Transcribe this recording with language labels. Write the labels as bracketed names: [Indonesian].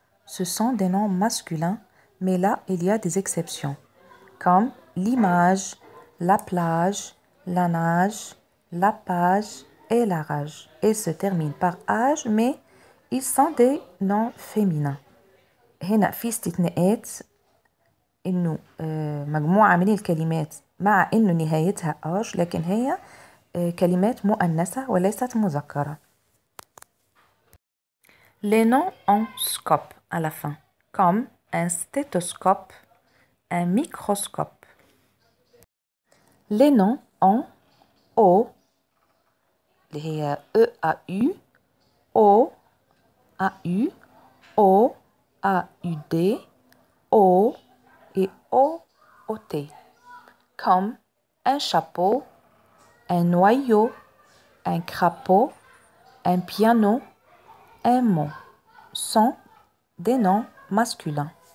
[French] Ce sont des noms masculins, mais là, il y a des exceptions, comme l'image, la plage, la nage, la page et la rage. Ils se terminent par âge, mais ils sont des noms féminins. [Arabic] هنا في استثناءات إنه مجموعة من الكلمات مع إنه نهايتها âge لكن هي كلمات مؤنثة وليست مذكرة. [French] Les noms ont scope à la fin, comme un stéthoscope, un microscope. Les noms ont O, [Arabic] اللي هي [French] EAU, O, AU, O, AUD, O et OOT, comme un chapeau, un noyau, un crapaud, un piano, un mot, sont des noms masculins.